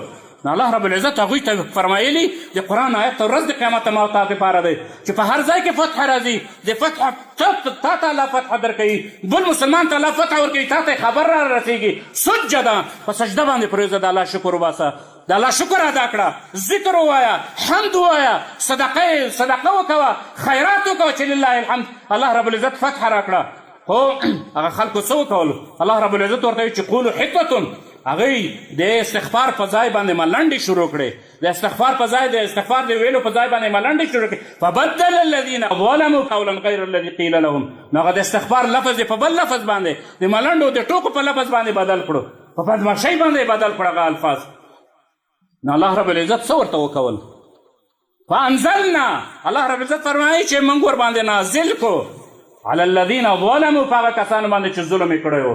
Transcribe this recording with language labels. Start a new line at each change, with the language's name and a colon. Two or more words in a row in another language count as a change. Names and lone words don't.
Pashto: نو الله
Arabic: رب العزت
Pashto: هغوی ته فرمایلي د قرآن آیت ته ورځ د قیامت ما او تا دپاره دی چې په هر ځای کې فتح راځي، د فتح تا ته الله فتح درکوي، بل مسلمان ته الله فتح ورکوي، تا ته خبر را رسېږي. سجده په سجده باندې پرېږده، د الله شکر وباسه، د الله شکر ادا کړه، ذکر ووایه، حمد ووایه، صدقه وکوه، خیرات وکوه چې
Arabic: لله الحمد الله رب العزت
Pashto: فتح را کړه. خو هغه خلکو څه وکولو؟ الله
Arabic: رب العزت
Pashto: ورته وایي چې
Arabic: قولوا حطة،
Pashto: هغوی د استغفار په ځای باندې ملنډې شروع کړې، د استغفار د ویلو په ځای باندې ملنډې شروع کړې.
Arabic: فبدل الذین ظلموا قولا غیر الذي قیل لهم،
Pashto: نو هغه د استغفار لفظ یې په بل لفظ باندې د ملنډو د ټوکو په لفظ باندې بدل کړو، په بدماشۍ باندې بدل کړو هغه الفاظ. نو الله
Arabic: رب العزت
Pashto: څه ورته وکول؟ فانزلنا، الله
Arabic: رب العزت
Pashto: فرمایي چې موږ ورباندې نازل کو
Arabic: علی الذین ظلموا،
Pashto: په هغه کسانو باندې چې ظلم یې کړی و.